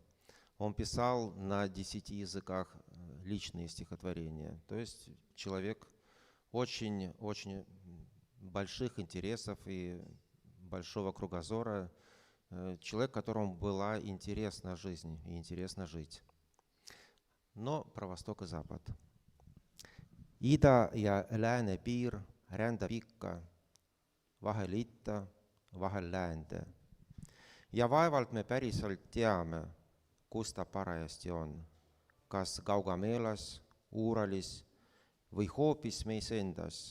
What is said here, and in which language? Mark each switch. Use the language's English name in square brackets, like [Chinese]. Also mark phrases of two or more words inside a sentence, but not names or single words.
[Russian] Он писал на 10 языках личные стихотворения. То есть человек очень больших интересов и большого кругозора. Человек, которому была интересна жизнь и интересно жить. Но про Восток и Запад. [Estonian] Ida ja lääne piir rändab ikka, vahel itta, vahel läände. Ja vaevalt me päriselt teame, kus ta parajasti on. Kas Gaugamelas, Uuralis või hoopis meis endas.